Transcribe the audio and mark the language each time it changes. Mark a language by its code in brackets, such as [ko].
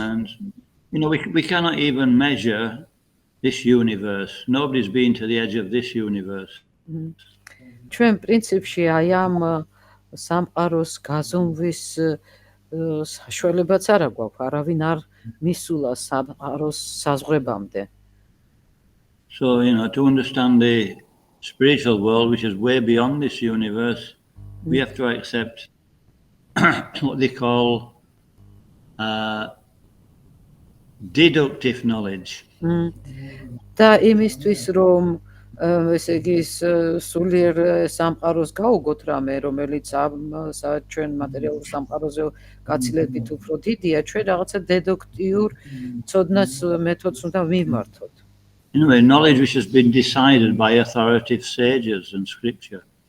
[en] And we cannot even measure this universe. Nobody's been to the edge of this universe. [ka] ჩვენ პრინციპში აი ამ სამყაროს გაზომვის საშუალებაც არ აქვს, არავინ არ მისულა სამყაროს საზღვრებამდე. [en] So, to understand the spiritual world, which is way beyond this universe, we have to accept what they call deductive knowledge. [ka] და იმისთვის რომ ესე იგი სულიერ სამყაროს გაუგოთ რამე, რომელიც ჩვენ მატერიალურ სამყაროზე გაცილებით უფრო დიდია, ჩვენ რაღაცა დედუქტიურ ცოდნას მეთოდს უნდა ვიმართოთ. [en] Knowledge which has been decided by authoritative sages and scripture.